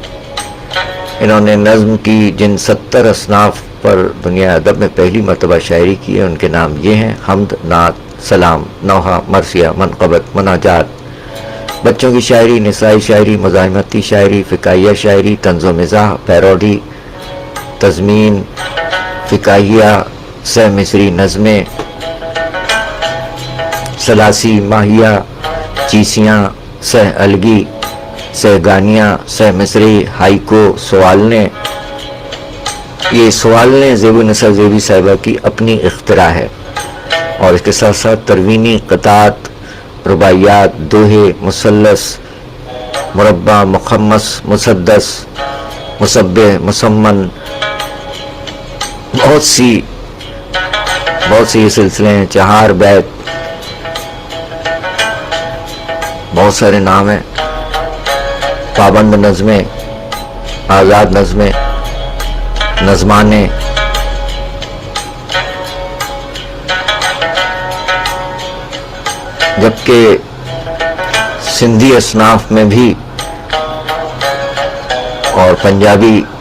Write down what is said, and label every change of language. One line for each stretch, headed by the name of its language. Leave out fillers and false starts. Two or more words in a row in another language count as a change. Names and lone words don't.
Urdu: انہوں نے نظم کی جن 70 اصناف پر دنیا ادب میں پہلی مرتبہ شاعری کی ہے ان کے نام یہ ہیں: حمد، نعت، سلام، نوحہ، مرثیہ، منقبت، مناجات، بچوں کی شاعری، نسائی شاعری، مزاحمتی شاعری، فکاہیہ شاعری، طنز و مزاح، پیروڈی، تضمین، فکاہیہ، سہ مصری نظمیں، سلاسی، ماہیہ، چیسیاں، سہ الگی، سہ گانیاں، سہ مصری، ہائیکو، سوالنے۔ یہ سوالنے زیب النساء زیبی صاحبہ کی اپنی اختراع ہے، اور اس کے ساتھ ساتھ تروینی، قطعات، رباعیات، دوہے، مثلث، مربع، مخمس، مسدس، مسبح، مسمن، بہت سی یہ سلسلے ہیں، چہار بیت، بہت سارے نام ہیں، پابند نظمیں، آزاد نظمیں، نظمانے، جبکہ سندھی اصناف میں بھی اور پنجابی